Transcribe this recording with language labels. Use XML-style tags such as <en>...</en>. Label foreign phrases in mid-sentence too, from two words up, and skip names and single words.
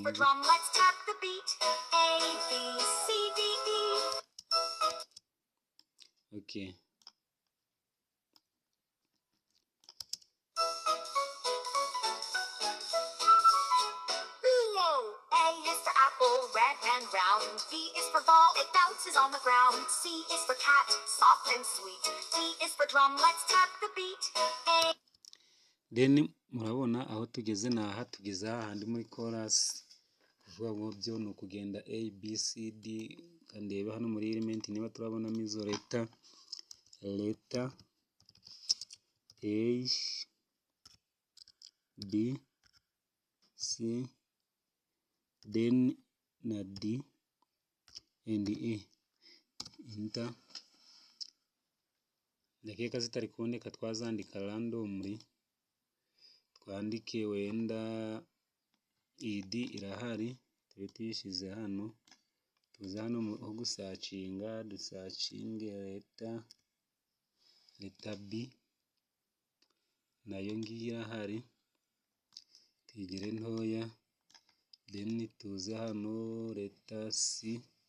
<en>For drum, let's tap the beat. A, B, C, D, E. Okay. A is for apple, red and round. B is for ball, it bounces on the ground. C is for cat, soft and sweet. D is for drum, let's tap the beat. A.</en> <rw>Then murabona aho tugeze naha, tugeze hahandi muri chorus, kuvuga ngo byo ni ukugenda A, B, C, D, kandebe hano muri element niba turabonamo izo leta A, B, C, then na</rw> <en>D and E.</en> <rw>Enter. Ndakeka zitari kuboneka twazandika randomly, twandike wenda iyi D irahari, tube tuyishyize hano, tuze hano ho gusacinga, dusacinge leta B, nayo ngiyi irahari, tuyigire ntoya, then tuze hano leta C,</rw>